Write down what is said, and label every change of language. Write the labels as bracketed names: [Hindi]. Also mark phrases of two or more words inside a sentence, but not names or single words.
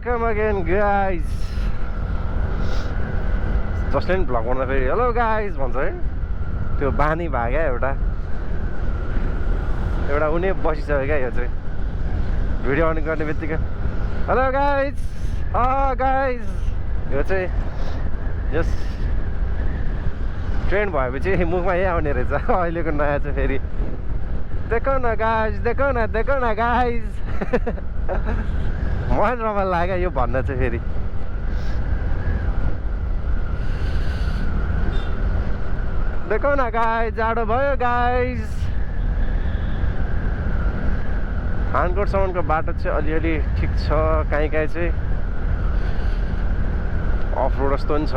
[English] again guys. [Nepali] जसले पनि भ्लग गर्दा फेरि [English] hello guys [Nepali] भन्छ है, त्यो बानी भाग्या एउटा उनी बसिसक्यो क्या। यो चाहिँ भिडियो अन गर्ने बित्तिकै [English] hello guys guys, [Nepali] यो चाहिँ यस ट्रेन्ड भएपछि मुखमा यही आउने रहेछ अहिलेको नयाँ चाहिँ। फेरि [Hindi] देखो न [Nepali] गाइज, [Hindi] देखो न [Nepali] गाइज मलाई रमाइलो लाग्यो यो भन्न चाहिँ। फेरि [Hindi] देखो न [Nepali] गाइज, जाडो भयो गाइज। खानकोटसम्मको बाटो चाहिँ अलिअलि ठिक छ, काहीँ चाहिँ [English] off road [Nepali] जस्तो पनि छ।